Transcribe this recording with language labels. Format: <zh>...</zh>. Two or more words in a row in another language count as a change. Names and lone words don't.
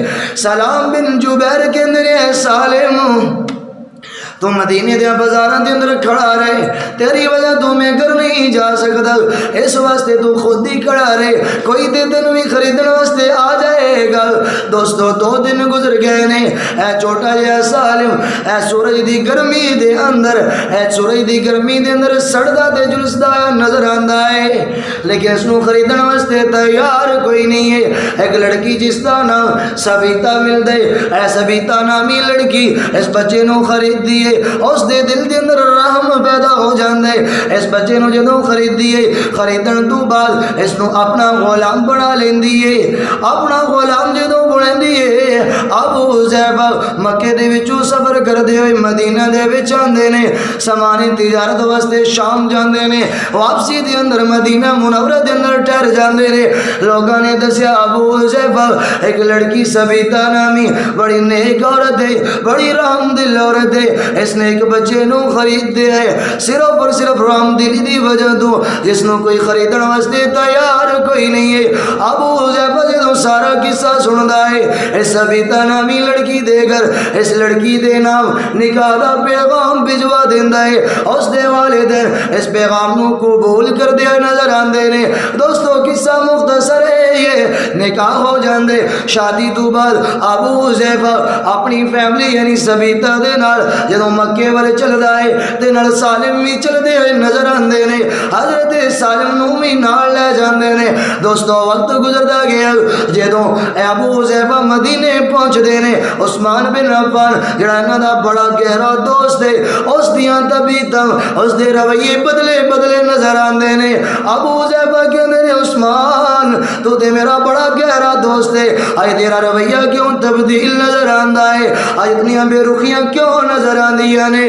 <pa>سلام بن جبیر کے اندر ہے سالم تو مدینے دے بازاراں دے اندر کھڑا رہے، تیری وجہ تو میں گھر نہیں جا سکتا، اس واسطے تو خود ہی کھڑا رہے، کوئی تے تینوں بھی خریدن واسطے آ جائے گا۔ دوستو 2 دن گزر گئے نے، اے چھوٹا جہا سالم اے سورج دی گرمی دے اندر، اے سورج دی گرمی دے اندر سڑدا تے جلسدا نظر آندا ہے، لیکن اس نو خریدن واسطے تیار کوئی نہیں ہے۔ ایک لڑکی جس دا نام سبیتا مل دے، اے سبیتا نامی لڑکی اس بچے نو خرید دی، اس دے دل دے اندر رحم پیدا ہو جاندے، اس بچے نو جدوں خریدیے، خریدن تو بعد اس نو اپنا غلام بنا لیندی ہے، اپنا غلام جدوں بنیندی ہے۔ ابو حذیفہ مکے دے وچوں سفر کردے ہوئے مدینہ دے وچ آندے نے، سامان تجارت واسطے شام جاندے نے، واپسی دے اندر مدینہ منورہ دے اندر ٹھہر جاندے نے۔ لوگاں نے دسیا ابو حذیفہ ایک لڑکی سبیتا نامی بڑی نیک عورت ہے، بڑی رحم دل عورت ہے، اس نے ایک بچے نو خرید دے ہے، صرف اور صرف رحم دلی دی وجہ تو، جس نو کوئی خریدن واسطے تیار کوئی نہیں ہے۔ ابو حذیفہ جدوں سارا قصہ سندا ہے، اس سبیتا نامی لڑکی دے گھر اس لڑکی دے نام نکاح دا پیغام بھجوا دیندا ہے، اس دے والدین اس پیغام نو قبول کر دے نظر آندے نے۔ دوستو قصہ مختصر ہے، یہ نکاح ہو جاندے، شادی تو بعد ابو حذیفہ اپنی فیملی یعنی سبیتا دے نال جدوں مکے والے چلدا ہے تے نال سالم بھی چلدے ہوئے نظر آندے نے، حضرت سالم نو بھی نال لے جاندے نے۔ دوستو وقت گزردا گیا، جدوں ابو حذیفہ مدینے پہنچدے نے، عثمان بن عفان جڑا انہاں دا بڑا گہرا دوست ہے، اس دیاں طبیعتاں اس دے رویے بدلے بدلے نظر آندے نے۔ ابو حذیفہ کہندے نے عثمان تو تے میرا بڑا گہرا دوست ہے، اج تیرا رویہ کیوں تبدیل نظر آندا ہے، اج اتنی بے رخیاں کیوں نظر آندیاں نے؟</pa>